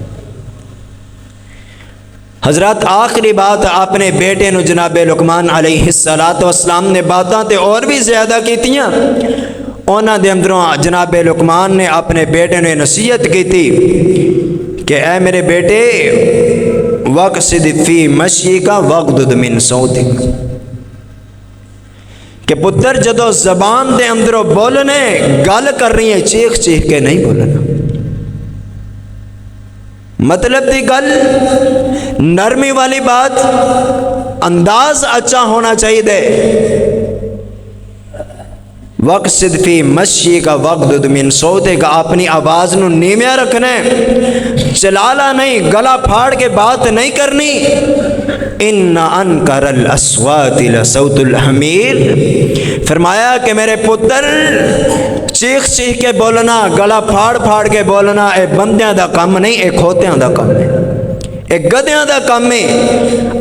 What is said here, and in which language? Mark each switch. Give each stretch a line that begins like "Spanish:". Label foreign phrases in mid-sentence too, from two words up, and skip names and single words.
Punjabi: حضرت آخری بات اپنے بیٹے نوں جنابِ لقمان
Arabic: عليه الصلاة والسلام
Punjabi: نے باتاں تے اور بھی زیادہ کیتیاں. انہاں دے اندروں جنابِ لقمان نے اپنے بیٹے نے نصیحت کی کہ اے میرے بیٹے,
Arabic: واقصد في مشيك واغضض من صوتك,
Punjabi: کہ پتر جدوں زبان دے اندروں بولنے گل کر رہی ہے، چیخ چیخ کے نہیں بولنا. مطلب دی گل نرمی والی بات، انداز اچھا ہونا چاہیدا.
Arabic: واقصد في مشيك واغضض من صوتك,
Punjabi: اپنی آواز نوں نیویاں رکھنا ہے، چلالا نہیں، گلا پھاڑ کے بات نہیں کرنی.
Arabic: إن أنكر الأصوات لصوت الحمير,
Punjabi: فرمایا کہ میرے پتر چیخ چیخ کے بولنا، گلا پھاڑ پھاڑ کے بولنا، اے بندیاں دا کم نہیں، اے کھوتیاں دا کم ہے، اے گدھیاں دا کم ہے.